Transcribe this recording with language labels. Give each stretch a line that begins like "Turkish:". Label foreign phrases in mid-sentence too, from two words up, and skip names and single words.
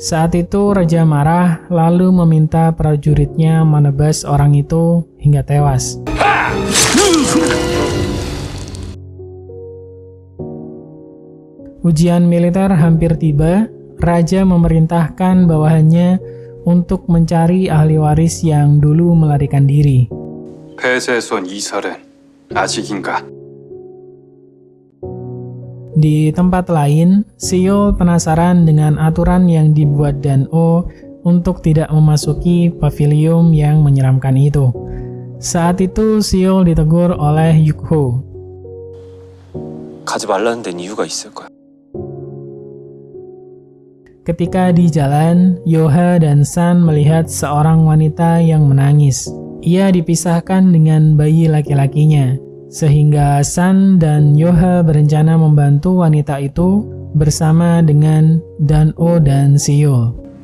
Indonesian: Saat itu raja marah lalu meminta prajuritnya menebas orang itu hingga tewas. Ujian militer hampir tiba. Raja memerintahkan bawahannya untuk mencari ahli waris yang dulu melarikan diri.
Korean: 폐쇄소 이설은 아직인가?
Indonesian: Di tempat lain, Seol penasaran dengan aturan yang dibuat Dan-oh untuk tidak memasuki pavilion yang menyeramkan itu. Saat itu Seol ditegur oleh Yukho.
Korean: 가지 말라는 데는 이유가 있을 거야.
Indonesian: Ketika di jalan, Yoha dan San melihat seorang wanita yang menangis. Ia dipisahkan dengan bayi laki-lakinya. Sehingga San dan Yoha berencana membantu wanita itu bersama dengan Dan-oh dan Seol.